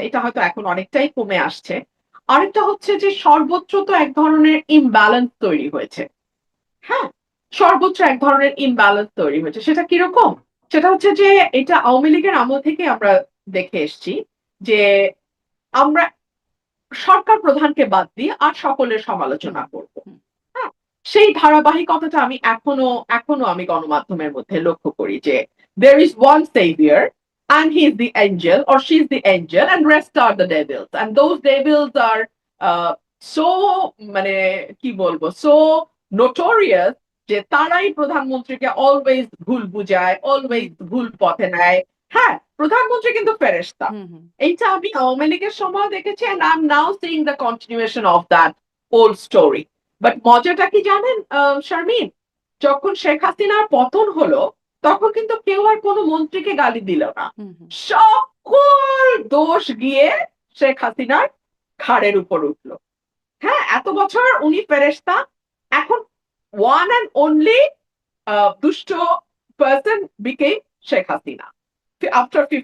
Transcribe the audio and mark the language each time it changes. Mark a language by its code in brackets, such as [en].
[bn] এটা হয়তো এখন অনেকটাই কমে আসছে। আরেকটা হচ্ছে যে সর্বত্র তো এক ধরনের ইমব্যালেন্স তৈরি হয়েছে। হ্যাঁ? সর্বোচ্চ এক ধরনের ইমব্যালেন্স তৈরি হয়েছে। সেটা কিরকম? সেটা হচ্ছে যে এটা আওয়ামী লীগের আমল থেকে আমরা দেখে এসছি যে আমরা সরকার প্রধানকে বাদ দিয়ে আর সকলের হুম, সমালোচনা করব। হুম, হ্যাঁ? সেই ধারাবাহিকতাটা আমি এখনো আমি গণমাধ্যমের মধ্যে লক্ষ্য করি যে [en] there is one savior and he is the angel or she is the angel and rest are the devils and those devils are so [bn] মানে কি বলবো [en] so notorious [bn] যে তারাই প্রধানমন্ত্রীকে অলওয়েজ ভুল বুঝায়, হুম, অলওয়েজ ভুল পথে নেয়। হ্যাঁ, প্রধানমন্ত্রী কিন্তু ফেরেশতা। হুম, হুম, এইটা আমি আওয়ামী লীগের সময় দেখেছি, [en] and I'm now seeing the continuation of that old story. [bn] But মজাটা কি জানেন শারমিন? যখন শেখ হাসিনার পতন হলো, তখন কিন্তু কেউ আর কোন মন্ত্রীকে গালি দিল না। হুম, হুম, সকল দোষ গিয়ে শেখ হাসিনার ঘাড়ের উপর উঠল। হ্যাঁ, এত বছর উনি ফেরেশতা। এখন [en] one and only [bn] দুষ্ট person [en] became [bn] Sheikh Hasina after 5th